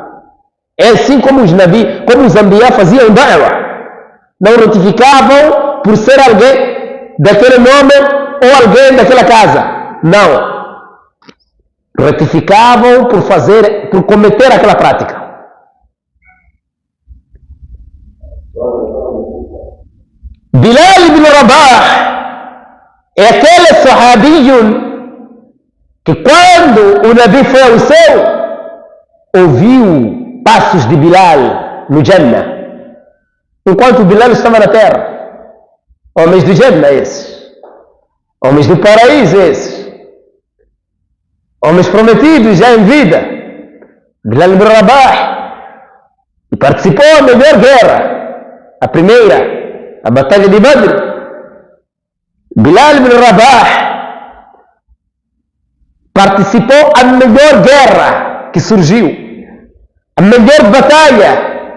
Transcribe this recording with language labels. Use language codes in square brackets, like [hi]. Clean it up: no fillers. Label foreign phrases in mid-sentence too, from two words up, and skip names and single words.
[pt] É assim como os nabi, como os anbiya faziam da'wa. Não retificavam por ser alguém daquele nome ou alguém daquela casa. Não. Retificavam por cometer aquela prática. Bilal ibn Rabah é aquele sahabiyun que quando o Nabi foi ao céu, ouviu passos de Bilal no Jannah, enquanto Bilal estava na terra. Homens do Jannah esses, homens do paraíso esses, homens prometidos já em vida. Bilal ibn Rabah participou da melhor guerra, a primeira, a batalha de Badr. Bilal ibn Rabah participou da melhor guerra que surgiu, a melhor batalha